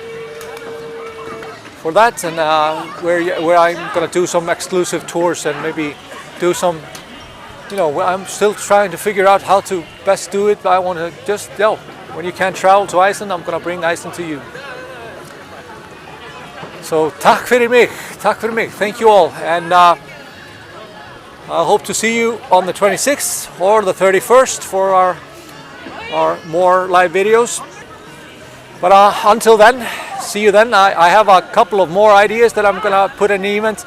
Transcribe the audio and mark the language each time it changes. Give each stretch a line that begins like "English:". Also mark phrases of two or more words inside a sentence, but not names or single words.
English: for that, and where I'm going to do some exclusive tours and maybe do some, you know, I'm still trying to figure out how to best do it, but I want to just, when you can't travel to Iceland, I'm going to bring Iceland to you.
Icelandic: So takk fyrir mig,
English: thank you all, and I hope to see you on the 26th or the 31st for our more live videos. But until then, see you then. I have a couple of more ideas that I'm gonna put in the event.